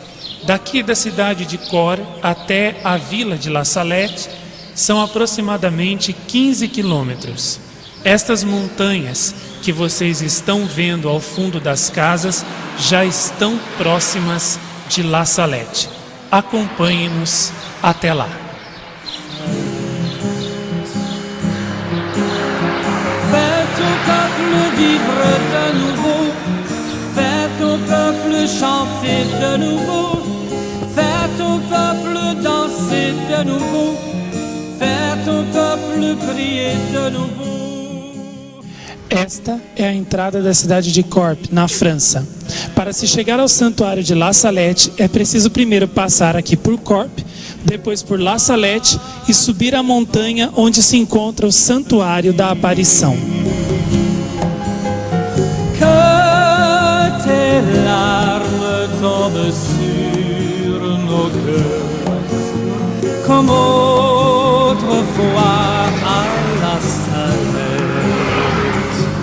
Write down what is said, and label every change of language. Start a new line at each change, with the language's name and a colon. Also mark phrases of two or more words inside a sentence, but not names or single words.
Portuguese: Daqui da cidade de Cor até a vila de La Salette são aproximadamente 15 quilômetros. Estas montanhas que vocês estão vendo ao fundo das casas já estão próximas de La Salette. Acompanhe-nos até lá.
French: Vivre de nouveau, fais ton peuple chanter de nouveau, fais ton peuple danser de nouveau, fais ton peuple crier de nouveau.
Portuguese: Esta é a entrada da cidade de Corp, na França. Para se chegar ao santuário de La Salette, é preciso primeiro passar aqui por Corp, depois por La Salette e subir a montanha onde se encontra o santuário da aparição.
French: Tes larmes tombent sur nos cœurs, comme autrefois à la Salette.